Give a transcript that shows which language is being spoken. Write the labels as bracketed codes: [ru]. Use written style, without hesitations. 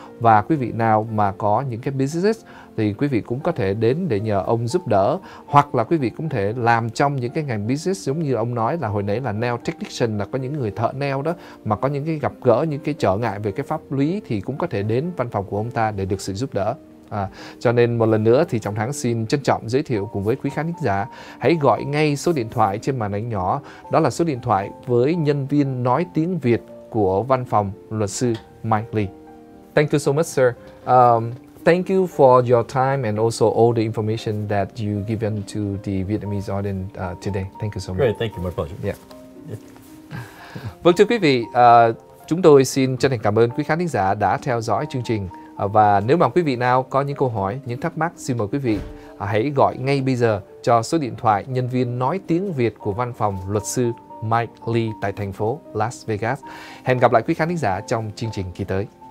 [vi] Và quý vị nào mà có những cái business thì quý vị cũng có thể đến để nhờ ông giúp đỡ, hoặc là quý vị cũng thể làm trong những cái ngành business giống như ông nói là hồi nãy là nail technician, là có những người thợ nail đó mà có những cái gặp gỡ những cái trở ngại về cái pháp lý thì cũng có thể đến văn phòng của ông ta để được sự giúp đỡ. Cho nên một lần nữa thì Trọng Thắng xin trân trọng giới thiệu cùng với quý khán thính giả, hãy gọi ngay số điện thoại trên màn ảnh nhỏ, đó là số điện thoại với nhân viên nói tiếng Việt của văn phòng luật sư Mike Lee. [en] Thank you so much, sir. Thank you for your time and also all the information that you given to the Vietnamese audience today. Thank you so much. Great, thank you, my pleasure. Yeah. [vi] Vâng, thưa quý vị, chúng tôi xin chân thành cảm ơn quý khán thính giả đã theo dõi chương trình. Và nếu mà quý vị nào có những câu hỏi, những thắc mắc, xin mời quý vị hãy gọi ngay bây giờ cho số điện thoại nhân viên nói tiếng Việt của văn phòng luật sư Mike Lee tại thành phố Las Vegas. Hẹn gặp lại quý khán thính giả trong chương trình kỳ tới.